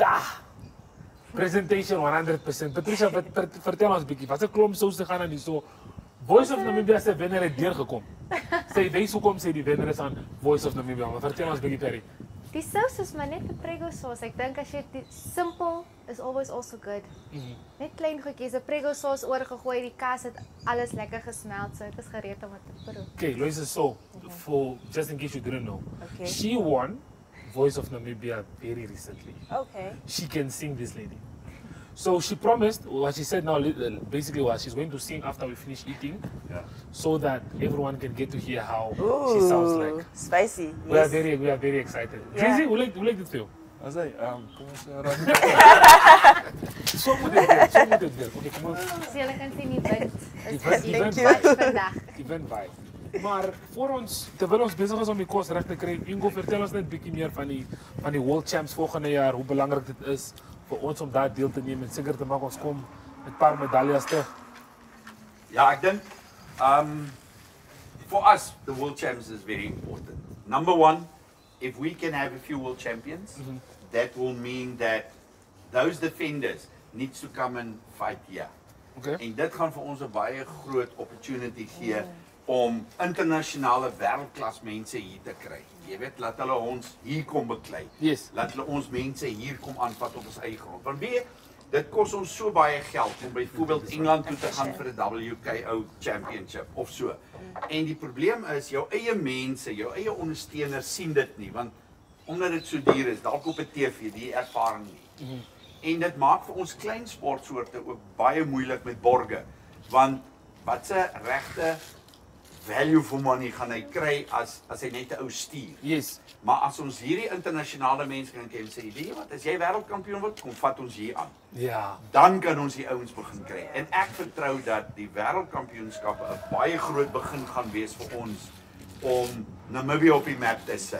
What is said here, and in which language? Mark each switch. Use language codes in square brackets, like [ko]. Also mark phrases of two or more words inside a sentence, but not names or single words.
[en] Presentation 100%. [af] Patricia, vertel ons bietjie, wat 'n klomp sous te gaan aan hierso. Voice of Namibia se wenner het deurgekom. Sê wys hoekom sê die wenner is aan Voice of Namibia, maar vertel ons bietjie Perry. Die sous is maar net 'n prego sauce. Ek dink as jy dit simple [en] is always also good. [af] Net klein goedjies, 'n prego sauce oorgegooi, die kaas het alles lekker gesmelt, so dit is gereed om dit te proe. [en] Okay, Loisa, so for just in case you didn't know, Okay. she won Voice of Namibia very recently. Okay. She can sing, this lady. So she promised, what she said now basically was she's going to sing after we finish eating, so that everyone can get to hear how she sounds like. Spicy. We are very excited. [af] Tracy, hoe lyk dit vir jou? As hy, kom ons So moet dit werk. Okay, kom ons. So julle kan sien die wind. Event vibes vandag. [en] Event vibe. [af] Maar voor ons, terwyl ons besig is om die kos reg te kry, Ingo, vertel ons net bietjie meer van die World Champs volgende jaar, hoe belangrik dit is vir ons om daar deel te neem en seker te maak ons kom met 'n paar medaljes terug. Ja, ek dink [en] for us the World Champs is very important. Number one, if we can have a few world champions, that will mean that those defenders needs to come and fight here. Okay. [af] En dit gaan vir ons 'n baie groot opportunity gee om internasionale wêreldklas mense hier te kry. Jy weet, laat hulle ons hier kom beklei. [en] Yes. [af] Laat hulle ons mense hier kom aanvat op ons eie grond. Want weet, dit kos ons so baie geld om byvoorbeeld Engeland toe te gaan vir 'n WKO championship of so. En die probleem is jou eie mense, jou eie ondersteuners sien dit nie, want omdat dit so duur is, dalk op 'n TV, die ervaring nie. En dit maak vir ons klein sportsoorte ook baie moeilik met borge, want wat se regte [en] value for money [af] gaan hy kry as hy net 'n ou stuur. [en] Yes. [af] Maar as ons hierdie internasionale mense kan ken, sê jy wat, as jy wêreldkampioen word, kom vat ons hier aan. Ja. Dan kan ons die ouens begin kry. En ek vertrou dat die wêreldkampioenskappe 'n baie groot begin gaan wees vir ons om Namibia op die map te sit.